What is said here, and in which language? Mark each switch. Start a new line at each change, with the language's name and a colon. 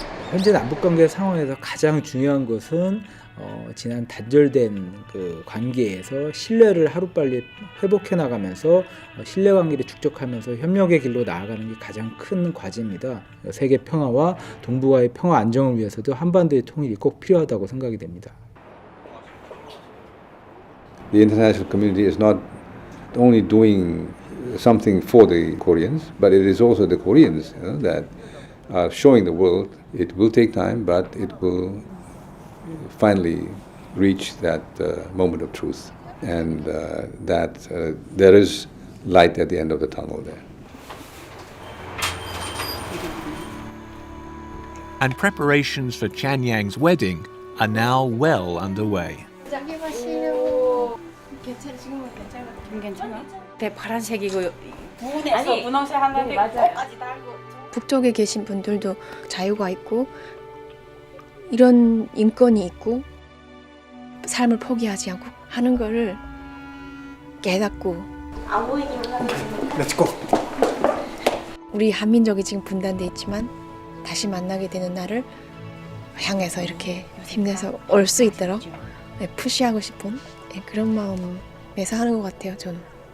Korean: 현재 남북관계 상황에서 가장 중요한 것은 지난 단절된 그 관계에서 신뢰를 하루빨리 회복해 나가면서 신뢰관계를 축적하면서 협력의 길로 나아가는 게 가장 큰 과제입니다. 세계 평화와 동북아의 평화 안정을 위해서도 한반도의 통일이 꼭 필요하다고 생각이 됩니다.
English: The international community is not only doing something for the Koreans, but it is also the Koreans that are showing the world it will take time, but it will finally reach that moment of truth, and that there is light at the end of the tunnel there. And preparations for Chanyang's wedding are now well underway.
Korean: 파란색이고 부분에서 분홍색 하나인데 끝까지 달고. 북쪽에 계신 분들도 자유가 있고 이런 인권이 있고 삶을 포기하지 않고 하는 거를 깨닫고 우리 한민족이 지금 분단돼 있지만 다시 만나게 되는 날을 향해서 이렇게 힘내서 올 수 있도록 푸시하고 싶은 그런 마음에서 하는 것 같아요, 저는.